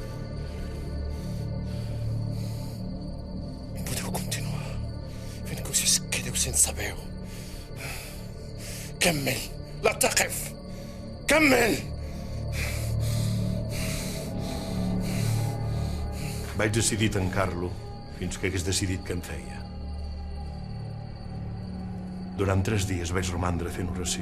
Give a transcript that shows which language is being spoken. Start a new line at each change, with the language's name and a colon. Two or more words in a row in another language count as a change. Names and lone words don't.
Catalan: Podeu continuar fins que us quedeu sense veu.
Arabic: كمل لا تقف كمل.
Catalan: Vaig decidir tancar-lo fins que hagués decidit què em feia. Durant 3 dies vaig romandre fent oració.